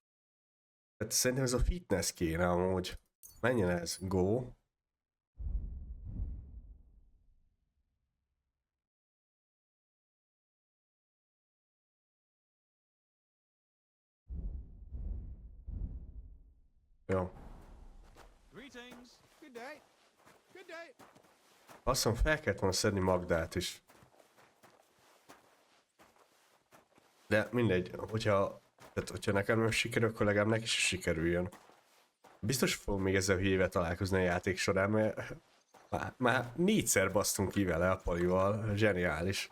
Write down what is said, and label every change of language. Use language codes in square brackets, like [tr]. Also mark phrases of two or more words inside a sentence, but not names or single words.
[hu] Tehát szerintem ez a fitness kéne amúgy. Menjen ez? Go. Jó. [en] Greetings. Good day. Good day. [hu] Azt mondom, fel kellett volna szedni Magdát is. De mindegy, hogyha nekem nem sikerül, akkor legalább neki is sikerüljön. Biztos fogom még ezzel hülyével találkozni a játék során, mert már 4-szer basztunk ki vele a palival, zseniális.